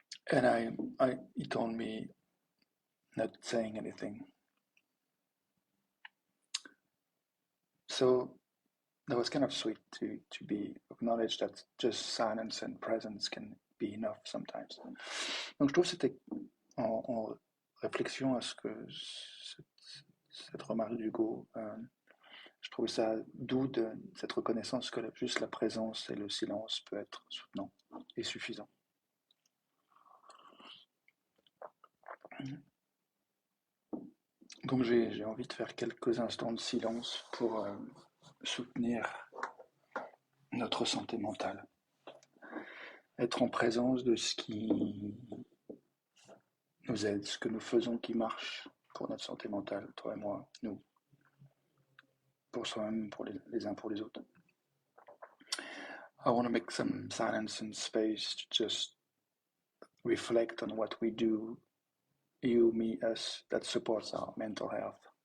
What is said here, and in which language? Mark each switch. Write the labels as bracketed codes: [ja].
[en] And he told me not saying anything. So that was kind of sweet to be acknowledged that just silence and presence can be enough sometimes. [fr] Donc je trouve que c'était en réflexion à ce que cette remarque d'Hugo, je trouve ça doux de cette reconnaissance que juste la présence et le silence peut être soutenant et suffisant. Donc j'ai envie de faire quelques instants de silence pour soutenir notre santé mentale. Être en présence de ce qui nous aide, ce que nous faisons qui marche pour notre santé mentale, toi et moi, nous, pour soi-même, pour les uns pour les autres. [en] I want to make some silence and space to just reflect on what we do, you, me, us, that supports our mental health.